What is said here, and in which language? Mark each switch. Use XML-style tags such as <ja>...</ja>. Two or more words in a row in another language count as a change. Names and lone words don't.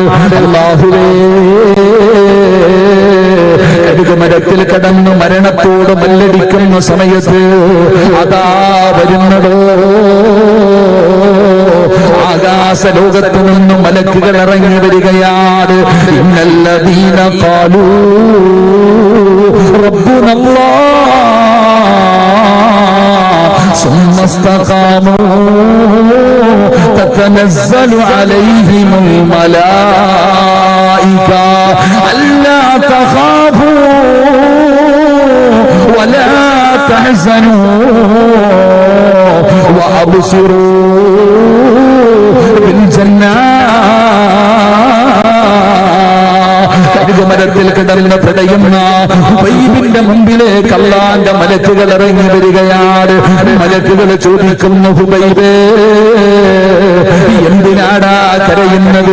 <ml>അല്ലാഹുവേ, കഴുകുമരത്തിൽ കിടന്നു മരണത്തോട് മല്ലടിക്കുന്ന സമയത്ത് അതാ വരുന്നതോ ആകാശ ലോകത്തു നിന്നും മലക്കുകൾ ഇറങ്ങി വരികയാണ്.</ml> <ar>إن الذين قالوا ربنا الله ثم استقاموا تتنزل عليهم الملائكة ألا تخافوا ولا تحزنوا وأبصروا بالجنة.</ar> <ml>കഴുകുമരത്തിൽ കിടന്ന് പിടയുന്ന ഹുബൈബിന്റെ മുമ്പിലേക്ക് അല്ലാഹുവിന്റെ മലക്കുകൾ ഇറങ്ങി വരികയാണ്. മലക്കുകൾ ചോദിക്കുന്നു, ഹുബൈബേ, എന്തിനാടാ കരയുന്നത്?</ml>